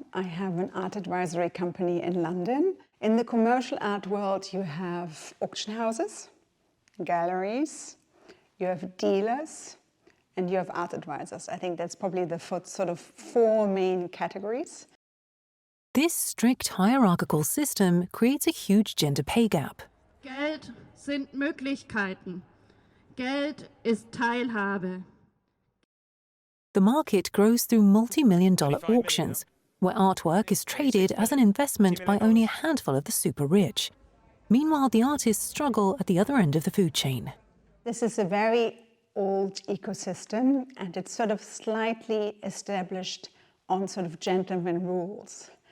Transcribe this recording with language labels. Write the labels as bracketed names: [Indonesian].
[English] I have an art advisory company in London. In the commercial art world, you have auction houses, galleries, you have dealers, and you have art advisors. I think that's probably the sort of 4 main categories. This strict hierarchical system creates a huge gender pay gap. [German] Geld sind Möglichkeiten. Geld ist Teilhabe. [English] The market grows through multi-million-dollar auctions, where artwork is traded as an investment by only a handful of the super rich. Meanwhile, the artists struggle at the other end of the food chain. This is a very old ecosystem, and it's sort of slightly established on sort of gentleman rules.